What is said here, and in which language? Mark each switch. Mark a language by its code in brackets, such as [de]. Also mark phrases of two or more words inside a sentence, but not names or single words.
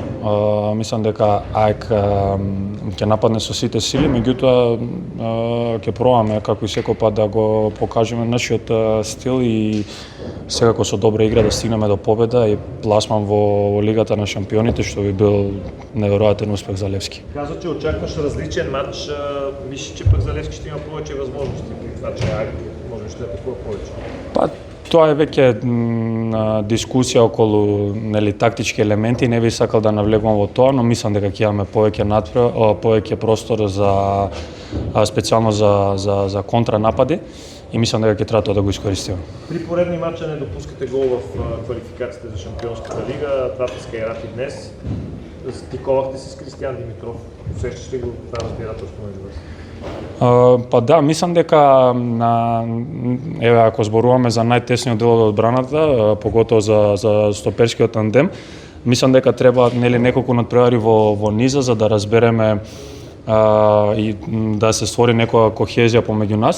[mk] Мислам дека АЕК ќе нападне со сите сили, меѓутоа ќе пробаме како и секој пат да го покажеме нашиот стил и секако со добра игра да стигнеме до победа и пласман во Лигата на шампионите, што би бил неверојатен успех за Левски. [bg] Каза, че очакваш различен матч. Мислиш, че пак за Левски ще има повече възможности, това, че АЕК може ще атакува повече? [mk] Тоа е веќе дискусија околу тактички елементи, не би сакал да навлегувам во тоа, но мислам дека ќе имаме повеќе простор за специјално за контранапади и мислам дека ќе треба тоа да го искористиме. [bg] При поредни матча не допускате гол в квалификациите за Шампионската лига, двата скаирати днес. Стиковахте се с Кристијан Димитров. Усещаш ли го това разбирателство между вас? [mk] Да, мислам дека ако зборуваме за најтесниот дел од одбраната, поготово за стоперскиот тандем, мислам дека треба неколку надпревари во низа за да разбереме и да се створи некоја кохезија помеѓу нас.